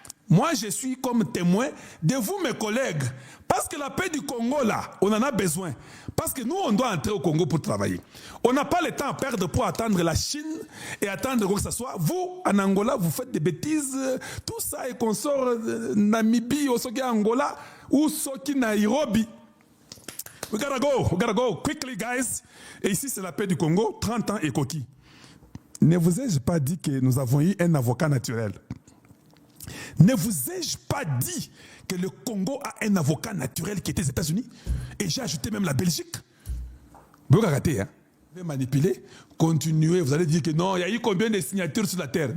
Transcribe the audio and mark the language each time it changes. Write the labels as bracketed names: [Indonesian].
[French] Moi, je suis comme témoin de vous, mes collègues. Parce que la paix du Congo, là, on en a besoin. Parce que nous, on doit entrer au Congo pour travailler. On n'a pas le temps à perdre pour attendre la Chine et attendre que ce soit. Vous, en Angola, vous faites des bêtises, tout ça, et qu'on sort Namibie, Osoki Angola, ou Soki Nairobi. [English] We gotta go quickly, guys. [French] Et ici, c'est la paix du Congo, 30 ans et coquille. Ne vous ai-je pas dit que nous avons eu un avocat naturel? Ne vous ai-je pas dit que le Congo a un avocat naturel qui était aux États-Unis? Et j'ai ajouté même la Belgique. Vous regardez, hein? Vous pouvez manipuler, continuer, vous allez dire que non, il y a eu combien de signatures sur la terre?